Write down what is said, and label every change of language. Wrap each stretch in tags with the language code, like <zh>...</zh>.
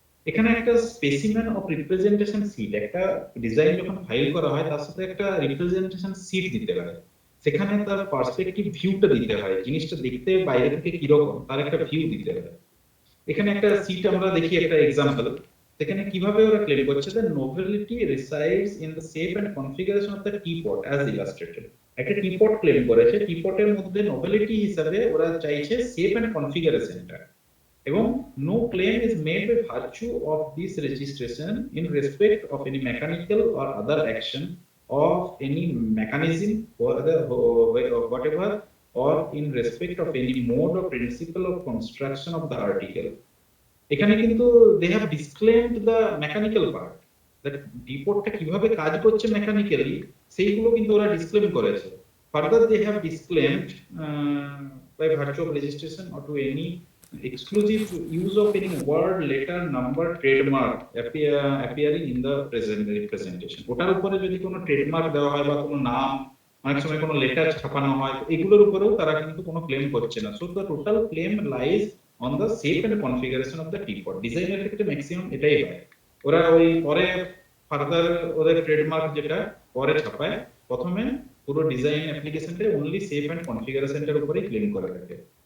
<bn>এখানে একটা specimen of representation seat, একটা ডিজাইন যখন ফাইল করা হয় তার সাথে একটা রিপ্রেজেন্টেশন সিট দিতে হয়, সেখানে তার পার্সপেক্টিভ ভিউটা দিতে হয়, জিনিসটা দেখতে বাইরে থেকে কিরকম তার একটা ভিউ দিতে হয়। এখানে একটা সিট আমরা দেখি, একটা এক্সাম্পল। সেখানে কিভাবে ওরা ক্লেম করছে</bn> <en>The novelty resides in the shape and configuration of the teapot as illustrated.</en> <bn>একটা টিপট ক্লেম করেছে, টিপটের মধ্যে নোভেলিটি হিসাবে ওরা চাইছে শেপ এন্ড কনফিগারেশনটা, এবং</bn> <en>no claim is made by virtue of this registration in respect of any mechanical or other action of any mechanism or other whatever, or in respect of any mode or principle of construction of the article.</en> <bn>এখানে কিন্তু</bn> <en>they have disclaimed the mechanical part, that</en> <bn>রিপোর্টটা কিভাবে কাজ করছে mechanically সেইগুলো কিন্তু ওরা ডিসক্লেম করেছে।</bn> <en>Further they have disclaimed by virtue of registration or to any exclusive use of any word, letter, number, trademark appearing in the present representation.</en> <bn>ওটার উপরে যদি কোনো ট্রেডমার্ক দেওয়া হয় বা কোনো নাম, অনেক সময় কোনো লেটার ছাপানো হয়, এগুলোর উপরেও তারা কিন্তু কোনো ক্লেম করছে না।</bn> <en>So the total claim lies on the shape and configuration of the teapot.</en> <bn>ডিজাইনের ক্ষেত্রে ম্যাক্সিমাম এটাই হয়, ওরা ওই পরে ফার্দার ওদের ট্রেডমার্ক যেটা পরে ছাপায়, প্রথমে পুরো ডিজাইন অ্যাপ্লিকেশনটা অনলি শেপ এন্ড কনফিগারেশনটার উপরেই ক্লেম করে থাকে।</bn>